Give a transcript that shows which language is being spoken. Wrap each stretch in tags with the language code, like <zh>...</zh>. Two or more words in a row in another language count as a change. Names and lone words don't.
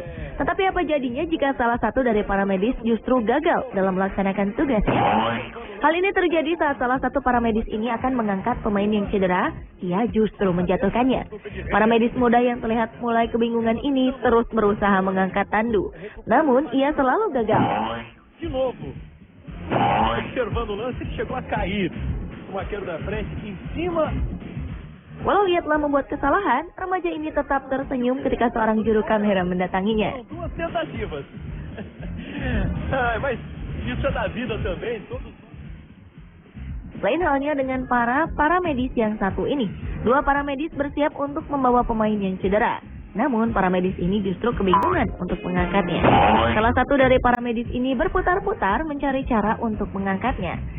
<id>Tetapi apa jadinya jika salah satu dari para medis justru gagal dalam melaksanakan tugasnya? Hal ini terjadi saat salah satu para medis ini akan mengangkat pemain yang cedera, ia justru menjatuhkannya. Para medis muda yang terlihat mulai kebingungan ini terus berusaha mengangkat tandu, namun ia selalu gagal.</id> <pt>Observando o lance, ele chegou a cair. O arqueiro da frente em cima.</pt> <id>Walau ia telah membuat kesalahan, remaja ini tetap tersenyum ketika seorang juru kamera mendatanginya.</id> <pt>Duas tentativas. Mas isso é da vida também, todos.</pt> <id>Lain halnya dengan para medis yang satu ini. 2 para medis bersiap untuk membawa pemain yang cedera. Namun para medis ini justru kebingungan untuk mengangkatnya. Salah satu dari para medis ini berputar-putar mencari cara untuk mengangkatnya.</id>